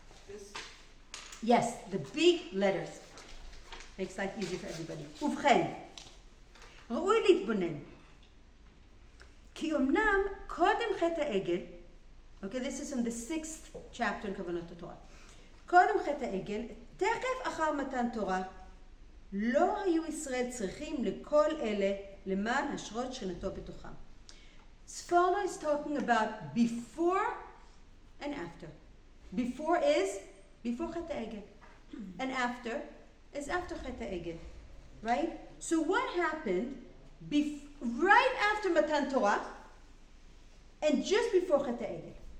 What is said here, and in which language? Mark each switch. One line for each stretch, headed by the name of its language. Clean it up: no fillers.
English: This, Yes, the big letters. Makes life easy for everybody.
Hebrew: ובכן, ראוי להתבונן. כי אמנם קודם חטא העגל,
English: okay, this is from the 6th chapter in כוונות התורה.
Hebrew: קודם חטא העגל, תכף אחר מתן תורה, לא היו ישראל צריכים לכל אלה למען השרות שכינתו בתוכם.
English: Sforno is talking about before and after. Before is before חטא העגל, and after is after חטא העגל, right? So what happened right after Matan Torah and just before חטא העגל?